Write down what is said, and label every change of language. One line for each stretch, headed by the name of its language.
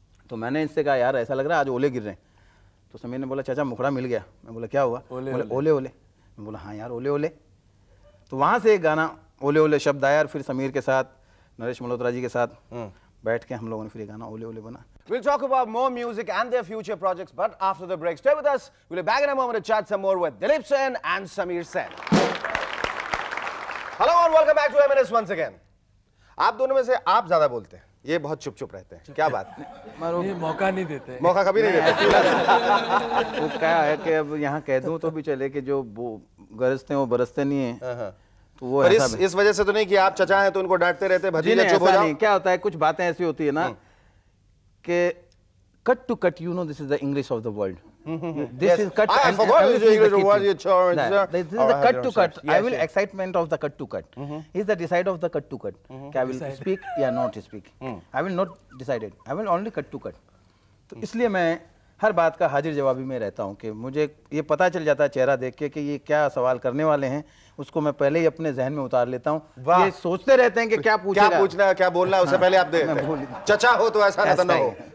Hindi: तो मैंने इससे कहा यार ऐसा लग रहा है आज ओले गिर रहे हैं। तो समीर ने बोला चाचा मुखड़ा मिल गया। मैं बोला क्या हुआ? ओले ओले ओले। मैं बोला हाँ यार ओले ओले। तो वहाँ से एक गाना ओले ओले शब्द आया और फिर समीर के साथ, नरेश मल्होत्रा जी के साथ बैठ के हम लोगों ने फिर ये गाना ओले ओले बना।
English: We'll talk about more music and their future projects, but after the break. Stay with us. We'll be back in a moment to chat some more with Dileep Sen and Sameer Sen. Hello and welcome back to M&S once again.
Hindi: आप दोनों में से आप ज्यादा बोलते हैं, ये बहुत चुप रहते हैं, क्या बात? ये मौका नहीं देते। मौका कभी नहीं देते। वो क्या है कि अब यहाँ कह दूं तो भी चले कि जो गरजते हैं वो बरसते नहीं है। तो वो पर इस वजह से तो नहीं कि आप चचा हैं तो उनको डांटते रहते, भतीजा चुप हो जाओ। क्या होता है, कुछ बातें ऐसी होती है ना कि cut to cut,
English: You know this is the English of the world. This is cut. I forgot the English word you chose. This is the cut to cut. I will excitement of the cut to cut. Is the decide of the cut to cut. I will speak
Hindi: या
English: not speak. I will not decide it. I will only cut to cut.
Hindi: तो इसलिए मैं हर बात का हाजिर जवाबी में रहता हूँ कि मुझे ये पता चल जाता है चेहरा देख के कि ये क्या सवाल करने वाले हैं, उसको मैं पहले ही अपने जहन में उतार लेता हूँ। ये सोचते रहते हैं कि क्या पूछेगा, क्या पूछना है, क्या बोलना है, उससे पहले आप दे चचा हो तो ऐसा ना हो।